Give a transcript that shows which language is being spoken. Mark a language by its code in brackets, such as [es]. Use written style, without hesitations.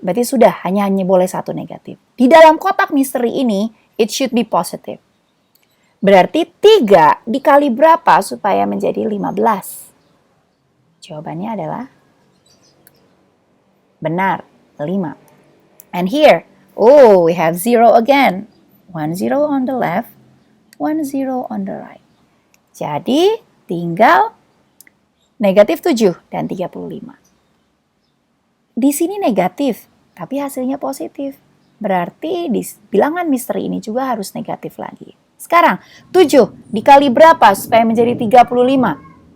[id] Berarti sudah hanya boleh 1 negatif. Di dalam kotak misteri ini, [en] it should be positive. [id] Berarti 3 dikali berapa supaya menjadi 15? Jawabannya adalah benar, 5. [en] And here, oh, we have 0 again. 1 0 on the left, 1 0 on the right. [id] Jadi, tinggal negatif 7 dan 35. Di sini negatif, tapi hasilnya positif. Berarti di bilangan misteri ini juga harus negatif lagi. Sekarang, 7 dikali berapa supaya menjadi 35?